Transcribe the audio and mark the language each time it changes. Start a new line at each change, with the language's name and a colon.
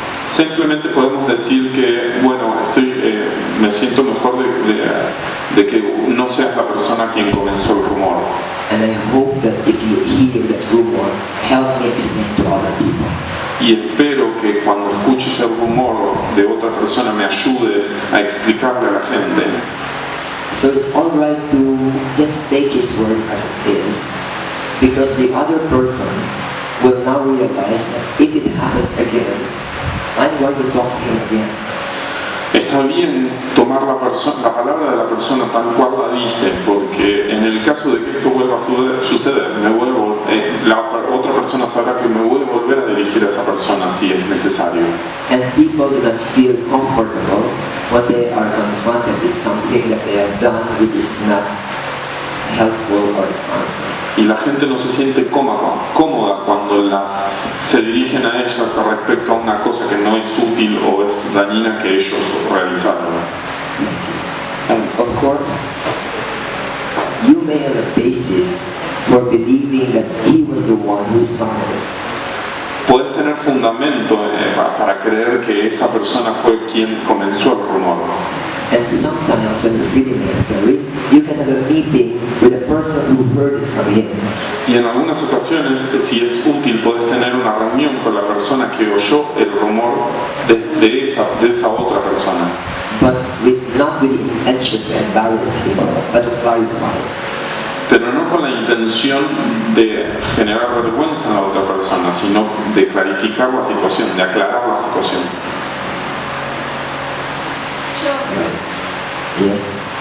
Spanish: Simplemente podemos decir que, bueno, me siento mejor de que no seas la persona quien comenzó el rumor.
English: And I hope that if you hear that rumor, help me explain to other people.
Spanish: Y espero que cuando escuches el rumor de otra persona me ayudes a explicarle a la gente.
English: So it's all right to just take his word as it is, because the other person will now realize that if it happens again, I'm going to talk to him again.
Spanish: Está bien tomar la palabra de la persona tal cual la dice, porque en el caso de que esto vuelva a suceder, la otra persona sabrá que me voy a volver a dirigir a esa persona si es necesario.
English: And people do not feel comfortable when they are confronted with something that they have done which is not helpful or is harmful.
Spanish: Y la gente no se siente cómoda cuando se dirigen a ellas respecto a una cosa que no es útil o es dañina que ellos realizaron.
English: Of course, you may have a basis for believing that he was the one who started it.
Spanish: puedes tener fundamento para creer que esa persona fue quien comenzó el rumor.
English: And sometimes when it's really necessary, you can have a meeting with a person who heard it from him.
Spanish: Y en algunas ocasiones, si es útil, puedes tener una reunión con la persona que oyó el rumor de esa otra persona.
English: But not with the intention to embarrass him, but to clarify.
Spanish: Pero no con la intención de generar vergüenza en la otra persona, sino de clarificar la situación, de aclarar la situación.
English: Yes.